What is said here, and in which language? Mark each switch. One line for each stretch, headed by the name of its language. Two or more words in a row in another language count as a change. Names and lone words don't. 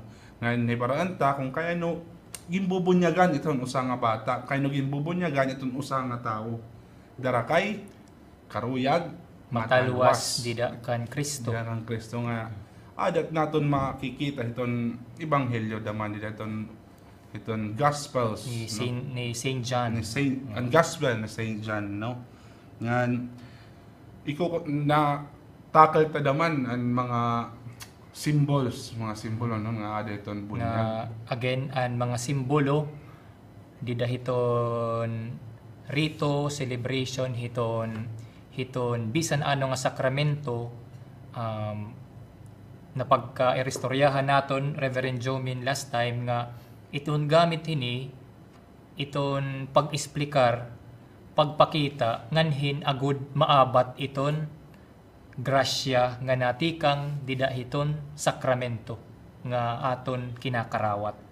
Waray: Ngan ni paranta kung kaya no gimbubunyagan iton usa nga bata, kay no gimbubunyagan iton usa nga tawo. Darakay karuyag Mataluwas dida kan Kristo. Dida kan Kristo nga adat naton makikita iton ebanghelyo daman dida iton gospels Ni Saint John. ang gospel ni Saint John, no. Ngan na tackle ta daman ang mga simbolo no nga ada iton bunyag. Nga again ang mga simbolo dida hiton rito, celebration hiton bisan ano nga sakramento na pagka-irestoryahan naton Reverend Jomin
English: last time
Waray: nga iton gamit hini iton pag-esplikar, pagpakita nganhin agud maabat iton grasya nga natikang dida hiton sakramento nga aton kinakarawat.